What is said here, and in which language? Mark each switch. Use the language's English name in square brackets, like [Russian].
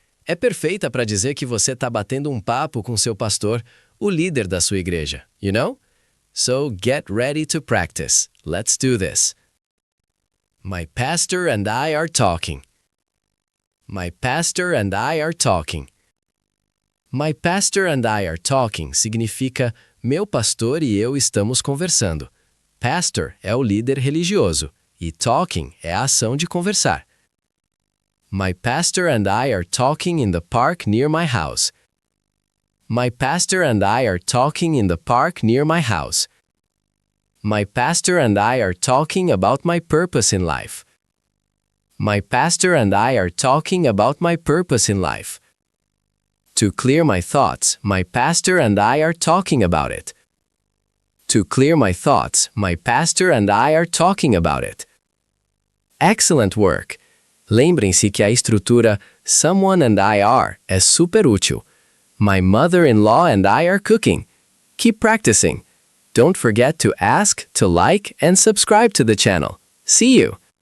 [Portuguese] É perfeita para dizer que você está batendo um papo com seu pastor, o líder da sua igreja, [English] you know? So get ready to practice. Let's do this. My pastor and I are talking. My pastor and I are talking. My pastor and I are talking [Portuguese] significa meu pastor e eu estamos conversando. Pastor é o líder religioso e talking é a ação de conversar. [English] My pastor and I are talking in the park near my house. My pastor and I are talking in the park near my house. My pastor and I are talking about my purpose in life. My pastor and I are talking about my purpose in life. To clear my thoughts, my pastor and I are talking about it. To clear my thoughts, my pastor and I are talking about it. Excellent work! [Portuguese] Lembrem-se que a estrutura [English] someone and I are [Portuguese] é super útil. [English] My mother-in-law and I are cooking. Keep practicing. Don't forget to ask, to like, and subscribe to the channel. See you!